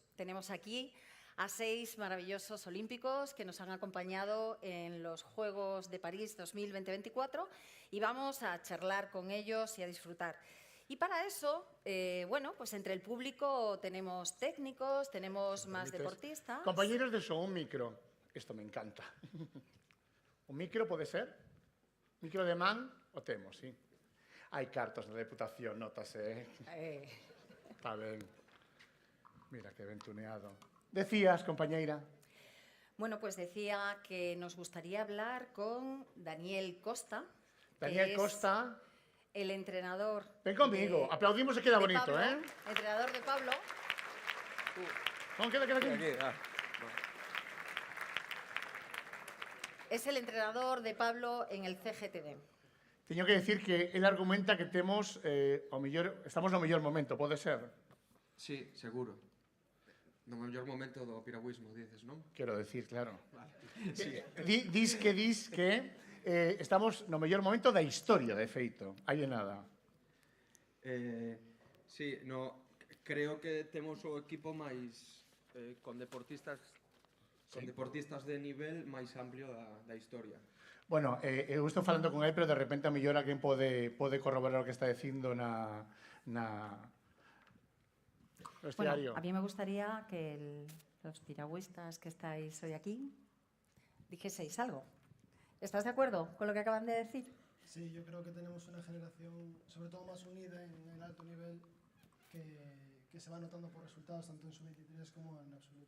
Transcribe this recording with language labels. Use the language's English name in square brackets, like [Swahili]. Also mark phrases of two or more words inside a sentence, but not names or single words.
[Spanish] Tenemos aquí a 6 maravillosos olímpicos que nos han acompañado en los Juegos de París 2024 y vamos a charlar con ellos y a disfrutar. Y para eso, pues entre el público tenemos técnicos, tenemos más deportistas. Compañeros de un micro. Esto me encanta. [Galician] Un micro pode ser? Micro de man o temos, sí. Hai cartos na Deputación, notase, Está ben. Mira que ben tuneado. Decías, compañeira. [Spanish] Bueno, pues decía que nos gustaría hablar con Daniel Costa. Daniel Costa. El entrenador. Ven conmigo, aplaudimos y queda bonito, Pablo, entrenador de Pablo. ¿Cómo queda aquí? Es el entrenador de Pablo en el CGTD. [Galician] Teño que decir que él argumenta que temos estamos no mellor momento, pode ser? Sí, seguro. No mellor momento do piragüismo, dices, non? Quero decir, claro. Vale. Sí. Dis que Estamos no mellor momento da historia, de feito. Hai de nada. Sí, creo que temos o equipo máis con deportistas de nivel máis amplio da historia. Bueno, eu estou falando con ele, pero de repente a mellor alguén pode corroborar o que está dicindo no Bueno, estiario. [Spanish] a mí me gustaría que los piragüistas que estáis hoy aquí dijeseis algo. ¿Estás de acuerdo con lo que acaban de decir? Sí, yo creo que tenemos una generación, sobre todo más unida en el alto nivel, que se va notando por resultados tanto en sub-23 como en absoluto.